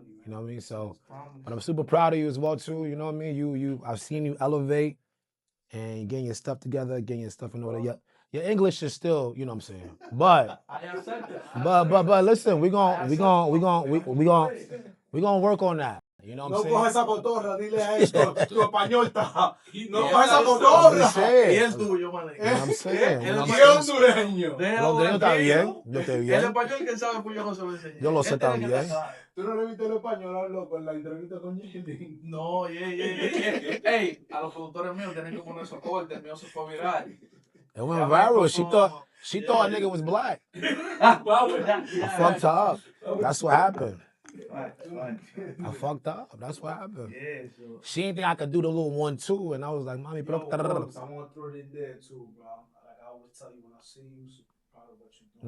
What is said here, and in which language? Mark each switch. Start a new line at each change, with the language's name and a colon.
English: You know what I mean? So, but I'm super proud of you as well too. You know what I mean? I've seen you elevate. and getting your stuff together, getting your stuff in order. Your English is still, you know what I'm saying. But listen, we gonna work on that. You know what I'm saying?
Spanish: No coja esa cotorra, dile a esto. Tu español está. No coja esa cotorra. Y el tuyo, man.
English: You know what I'm saying?
Spanish: Y hondureño. El hondureño está bien. Yo estoy El bien. español, ¿quién sabe? Pues yo no se lo enseñé. Yo lo sé también. ¿Tú no le viste el español, loco, en la entrevista con Yailin? No, Ey, a los productores míos tienen que poner soporte. El mío se fue viral.
English: It went viral. She thought a nigga was black. I fucked her up. That's what happened. I fucked up. That's what happened. Yeah, so. She didn't think I could do the little 1-2, and I was like, "Mommy, Yo, Boogz, I want to throw it in there too, bro. Like I always tell you when I see you, so proud of what you're doing.